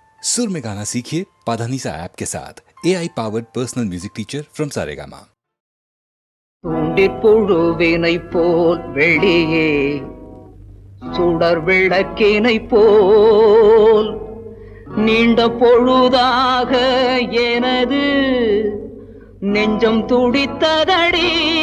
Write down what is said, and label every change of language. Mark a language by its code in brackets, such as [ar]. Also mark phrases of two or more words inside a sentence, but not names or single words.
[hi] सुर में गाना सीखिए पाधानीसा ऐप के साथ [en] AI powered personal music teacher from [hi] सारेगामा। [ta] தூண்டிற்புழுவினை போல் வெளியே சுடர் விளக்கினை போல் நீண்ட பொழுதாக எனது நெஞ்சம் துடித்ததடி.